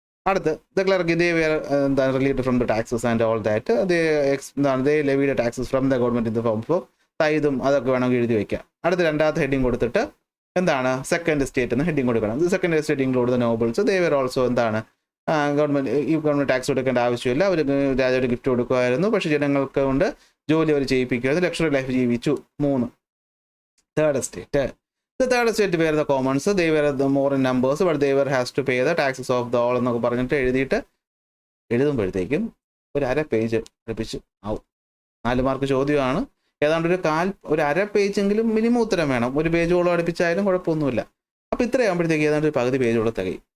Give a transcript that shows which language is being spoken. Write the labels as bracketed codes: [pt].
[en] അടുത്ത് the clergy they were relieved from the taxes and all that they levied taxes from the government in the form of തൈതും [ml] അതൊക്കെ വേണമെങ്കിൽ എഴുതി വയ്ക്കാം. അടുത്ത് 2ാമത്തെ heading കൊടുത്തിട്ട് എന്താണ് സെക്കൻഡ് എസ്റ്റേറ്റ് എന്ന് ഹെഡിങ് കൊടുക്കണം. [en] second estate include the nobles they were also [ml] എന്താണ് ഗവൺമെന്റ് ടാക്സ് കൊടുക്കേണ്ട ആവശ്യമില്ല. അവർ രാജാവിന് ഗിഫ്റ്റ് കൊടുക്കുമായിരുന്നു, പക്ഷേ ജനങ്ങൾക്ക് കൊണ്ട് ജോലി അവർ ചെയ്യിപ്പിക്കുമായിരുന്നു. ലക്ഷറി ലൈഫ് ജീവിച്ചു. 3 third estate. [en] The third estate were the commons, they were the more in numbers, but they were has to pay the taxes of the all [ml] എന്നൊക്കെ പറഞ്ഞിട്ട് എഴുതുമ്പോഴത്തേക്കും ഒരു 1/2 പേജ് അടുപ്പിച്ച് ആവും. 4 മാർക്ക് ചോദ്യമാണ്. ഏതാണ്ട് ഒരു 1/2 പേജെങ്കിലും മിനിമം ഉത്തരം വേണം. 1 പേജോളം അടുപ്പിച്ചായാലും കുഴപ്പമൊന്നുമില്ല. അപ്പോൾ ഇത്രയാകുമ്പോഴത്തേക്ക് ഏതാണ്ട് ഒരു പകുതി പേജോളം തികയും.